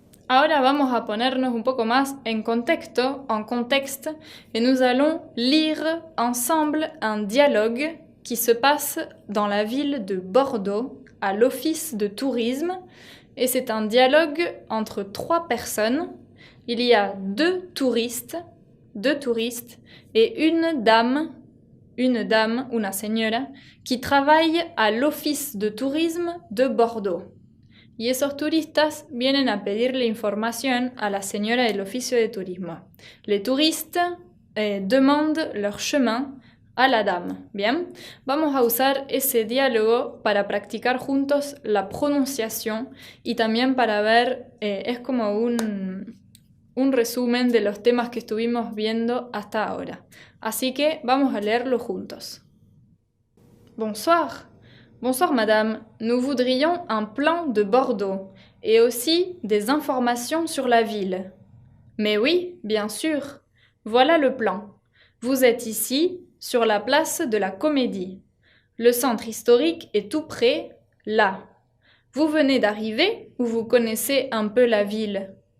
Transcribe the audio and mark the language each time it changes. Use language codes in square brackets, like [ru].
[es] Ahora vamos a ponernos un poco más en [fr] contexte, et nous allons lire ensemble un dialogue qui se passe dans la ville de Bordeaux, à l'Office de tourisme, et c'est un dialogue entre trois personnes. Il y a deux touristes et une dame, [es] una señora, [fr] qui travaille à l'Office de tourisme de Bordeaux. [es] Y esos turistas vienen a pedirle información a la señora del oficio de turismo. [fr] Les touristes demandent leur chemin a la dame. [es] Bien, vamos a usar ese diálogo para practicar juntos la pronunciación y también para ver, es como un resumen de los temas que estuvimos viendo hasta ahora. Así que vamos a leerlo juntos. [fr] Bonsoir. Bonsoir madame, nous voudrions un plan de Bordeaux et aussi des informations sur la ville. Mais oui, bien sûr. Voilà le plan. Vous êtes ici, sur la place de la Comédie. Le centre historique est tout près, là. Vous venez d'arriver ou vous connaissez un peu la ville?